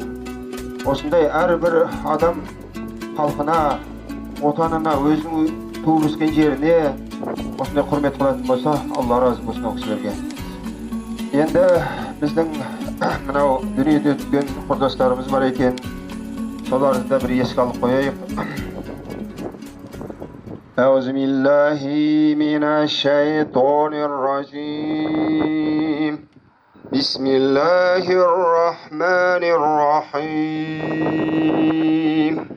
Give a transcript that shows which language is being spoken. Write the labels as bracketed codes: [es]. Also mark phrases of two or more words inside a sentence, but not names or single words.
[kk] Осындай әрбір адам халқына, отанына, өзінің туып өскен жеріне осындай құрмет қылатын болса, Алла разы болсын ол кісілерге. Енді біздің мынау дүниеде өткен құрдастарымыз бар екен, соларды да бір еске алып қояйық. [ar] أعوذ بالله من الشيطان الرجيم بسم الله الرحمن الرحيم